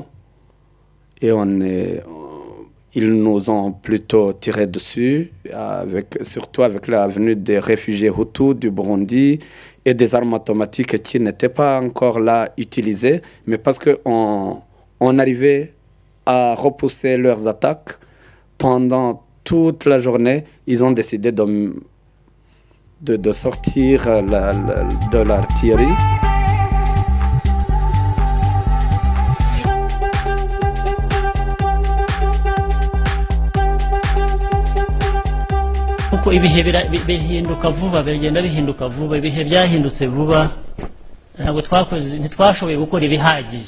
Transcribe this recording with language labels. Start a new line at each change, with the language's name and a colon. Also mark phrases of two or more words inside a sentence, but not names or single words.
French: Et ils nous ont plutôt tiré dessus, surtout avec la venue des réfugiés Hutus du Burundi et des armes automatiques qui n'étaient pas encore là utilisées, mais parce qu'on arrivait à repousser leurs attaques pendant toute la journée, ils ont décidé de sortir de l'artillerie.
Kinyarwanda: Kuko ibihe bihinduka vuba, bigenda bihinduka vuba, ibihe byahindutse vuba, ntabwo ntitwashoboye gukora ibihagije.